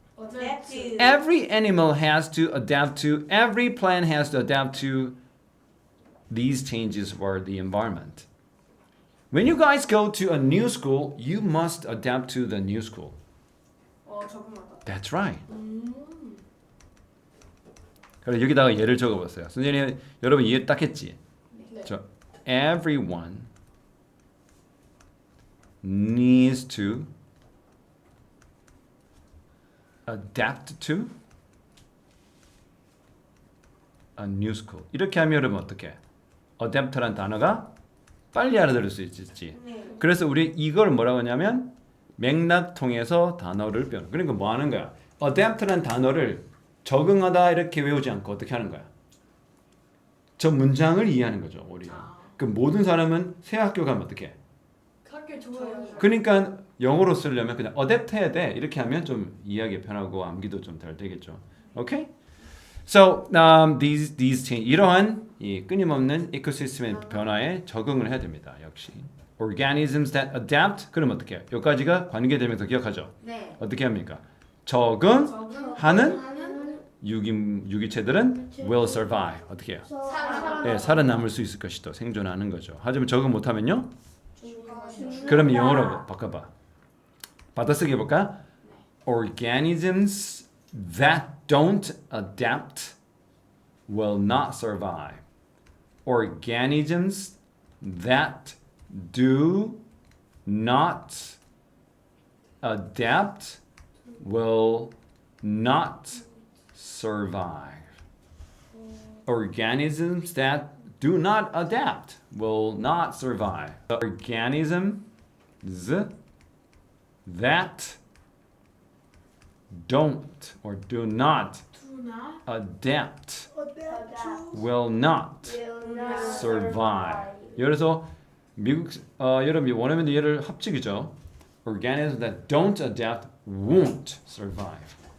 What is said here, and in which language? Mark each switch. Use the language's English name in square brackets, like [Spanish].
[English] 어댑트. Every animal has to adapt to, every plant has to adapt to these changes for the environment. When you guys go to a new school, you must adapt to the new school. [Korean] 적응하다. [English] That's right. [Korean] 그래 여기다가 예를 적어봤어요. 선생님, 여러분 이해 딱 했지? 네. [English] 저 everyone needs to adapt to a new school. [Korean] 이렇게 하면 여러분 어떻게? adapt라는 단어가 빨리 알아들을 수 있지. 네. 그래서 우리 이걸 뭐라고 하냐면 맥락 통해서 단어를 배우는. 그러니까 뭐 하는 거야? adapt라는 단어를 적응하다 이렇게 외우지 않고 어떻게 하는 거야? 저 문장을 이해하는 거죠, 우리가. 그 모든 사람은 새 학교 가면 어떻게 해? 학교 좋아요. 그러니까 영어로 쓰려면 그냥 adapt 해야 돼. 이렇게 하면 좀 이해하기 편하고 암기도 좀 잘 되겠죠. 오케이? [English] So these change [Korean] 이러한 이 끊임없는 이코시스템의 변화에 적응을 해야 됩니다. 역시 [English] organisms that adapt [Korean] 그럼 어떻게 해요? 여기까지가 관계대명사 기억하죠? 네. 어떻게 합니까? 적응하는 유기체들은 [English] will survive. [Korean] 어떻게 해요? 네, 살아남을 수 있을 것이다. 생존하는 거죠. 하지만 적응 못하면요? 그럼 영어로 바꿔봐. 받아쓰기 해볼까? [English] Organisms that don't adapt will not survive. Organisms that do not adapt will not survive. Organisms that do not adapt will not survive. Organisms that don't or do not adapt will not survive. [Korean] 그래서 미국 여러분 원어민들 얘를 합치기죠. [English] Organisms that don't adapt won't survive.